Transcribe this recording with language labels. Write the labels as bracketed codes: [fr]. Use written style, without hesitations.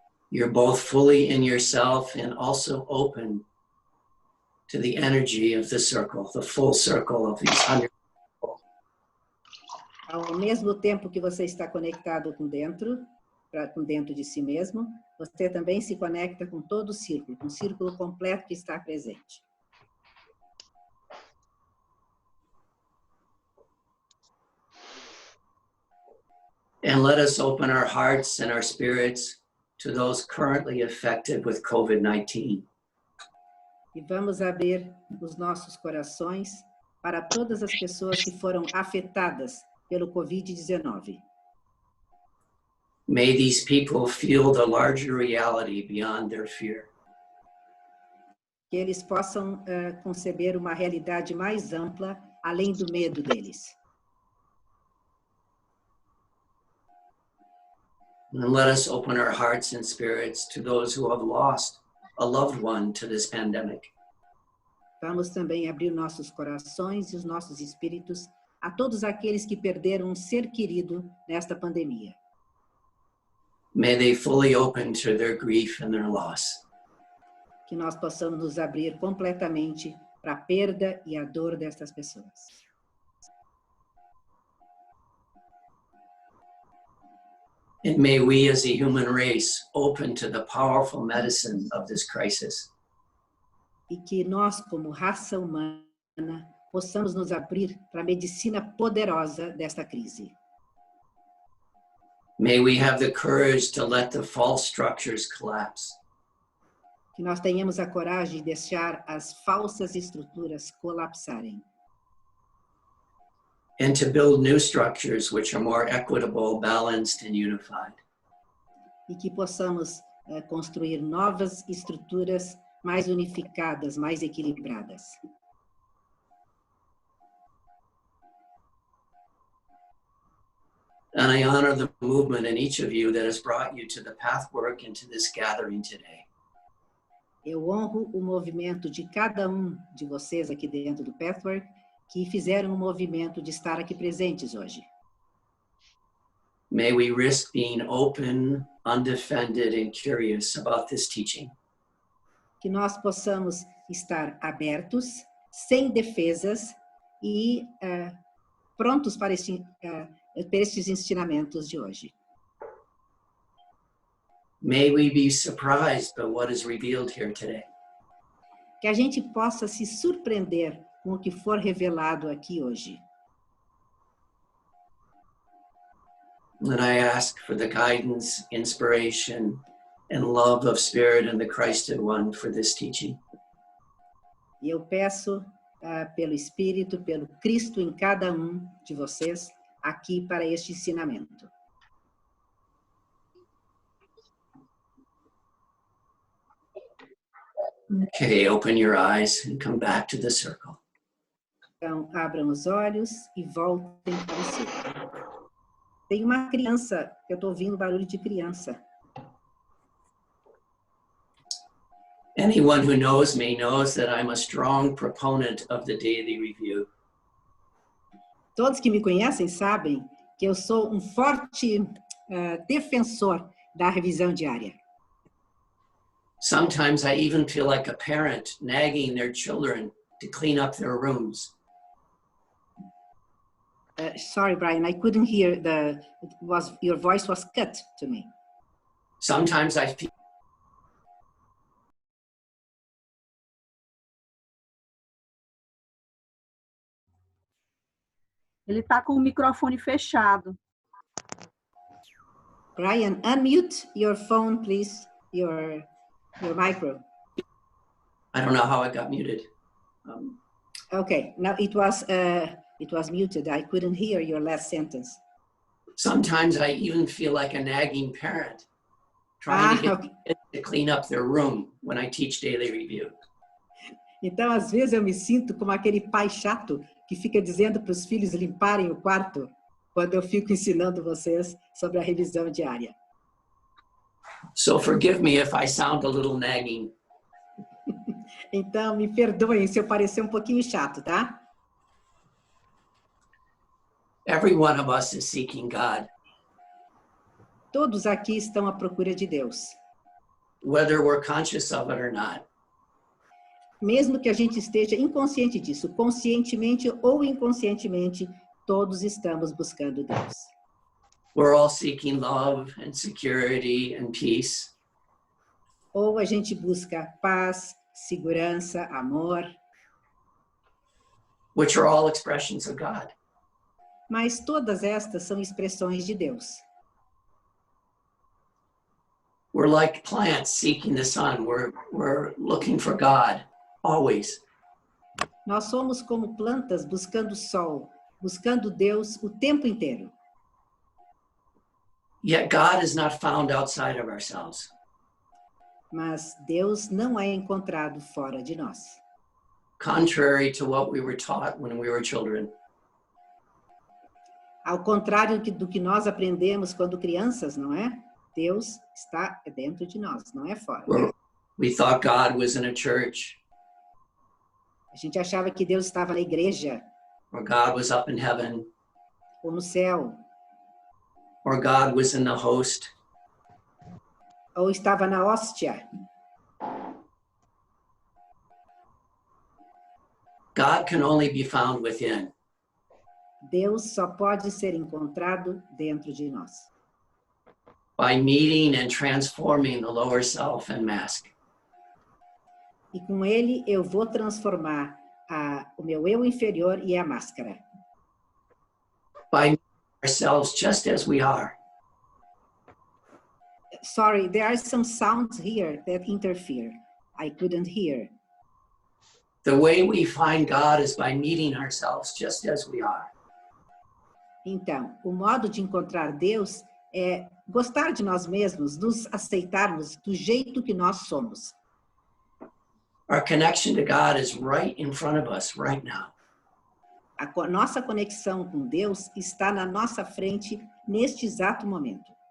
[en] You're both fully in yourself and also open to the energy of the circle, the full circle of these 100 people. [pt] Ao mesmo tempo que você está conectado com dentro de si mesmo, você também se conecta com todo o círculo completo que está presente. [en] And let us open our hearts and our spirits to those currently affected with COVID-19. [pt] E vamos abrir os nossos corações para todas as pessoas que foram afetadas pelo Covid-19. [en] May these people feel the larger reality beyond their fear. [pt] Que eles possam conceber uma realidade mais ampla, além do medo deles. [en] And let us open our hearts and spirits to those who have lost a loved one to this pandemic. [pt] Vamos também abrir nossos corações e os nossos espíritos a todos aqueles que perderam um ser querido nesta pandemia. [en] May they fully open to their grief and their loss. [pt] Que nós possamos nos abrir completamente para a perda e a dor destas pessoas. [en] And may we as a human race open to the powerful medicine of this crisis. [pt] E que nós, como raça humana, possamos nos abrir para a medicina poderosa desta crise. [en] May we have the courage to let the false structures collapse. [pt] Que nós tenhamos a coragem de deixar as falsas estruturas colapsarem. [en] And to build new structures which are more equitable, balanced, and unified. [pt] E que possamos construir novas estruturas mais unificadas, mais equilibradas. [en] And I honor the movement in each of you that has brought you to the Pathwork and to this gathering today. [pt] Eu honro o movimento de cada um de vocês aqui dentro do Pathwork que fizeram o movimento de estar aqui presentes hoje. [en] May we risk being open, undefended, and curious about this teaching. [pt] Que nós possamos estar abertos, sem defesas e prontos para estes ensinamentos de hoje. [en] May we be surprised by what is revealed here today. [pt] Que a gente possa se surpreender com o que for revelado aqui hoje. [en] And I ask for the guidance, inspiration, and love of Spirit and the Christed One for this teaching. [pt] E eu peço pelo Espírito, pelo Cristo em cada um de vocês, aqui para este ensinamento. [en] Okay, open your eyes and come back to the circle. [pt] Então, abram os olhos e voltem para o círculo. Tem uma criança, eu estou ouvindo barulho de criança. [en] Anyone who knows me knows that I'm a strong proponent of the daily review. [pt] Todos que me conhecem sabem que eu sou um forte defensor da revisão diária. [en] Sometimes I even feel like a parent nagging their children to clean up their rooms. Sorry, Brian, I couldn't hear your voice was cut to me. Sometimes I feel [pt] Ele está com o microfone fechado. [en] Brian, unmute your phone, please. Your micro. I don't know how I got muted. Okay, now it was muted. I couldn't hear your last sentence. Sometimes I even feel like a nagging parent trying to get kids to clean up their room when I teach daily review. [pt] Então, às vezes eu me sinto como aquele pai chato que fica dizendo para os filhos limparem o quarto quando eu fico ensinando vocês sobre a revisão diária. [en] So forgive me if I sound a little nagging. [pt] Então, me perdoem se eu parecer um pouquinho chato, tá? [en] Every one of us is seeking God. [pt] Todos aqui estão à procura de Deus. [en] Whether we're conscious of it or not. [pt] Mesmo que a gente esteja inconsciente disso, conscientemente ou inconscientemente, todos estamos buscando Deus. [en] We're all seeking love and security and peace. [pt] Ou a gente busca paz, segurança, amor. [en] Which are all expressions of God. [pt] Mas todas estas são expressões de Deus. [en] We're like plants seeking the sun. We're looking for God always. [pt] Nós somos como plantas buscando o sol, buscando Deus o tempo inteiro. [en] Yet God is not found outside of ourselves. [pt] Mas Deus não é encontrado fora de nós. [en] Contrary to what we were taught when we were children. [pt] Ao contrário do que nós aprendemos quando crianças, não é? Deus está dentro de nós, não é fora. [en] We thought God was in a church. [pt] A gente achava que Deus estava na igreja. [en] Or God was up in heaven. [pt] Ou no céu. [en] Or God was in the host. [pt] Ou estava na hóstia. [en] God can only be found within. [pt] Deus só pode ser encontrado dentro de nós. [en] By meeting and transforming the lower self and mask. [pt] E com ele eu vou transformar o meu eu inferior e a máscara. [en] By ourselves just as we are. Sorry, there are some sounds here that interfere. I couldn't hear. The way we find God is by meeting ourselves just as we are. [pt] Então, o modo de encontrar Deus é gostar de nós mesmos, nos aceitarmos do jeito que nós somos. [en] Our connection to God is right in front of us right now. [pt] A nossa conexão com Deus está na nossa frente neste exato momento.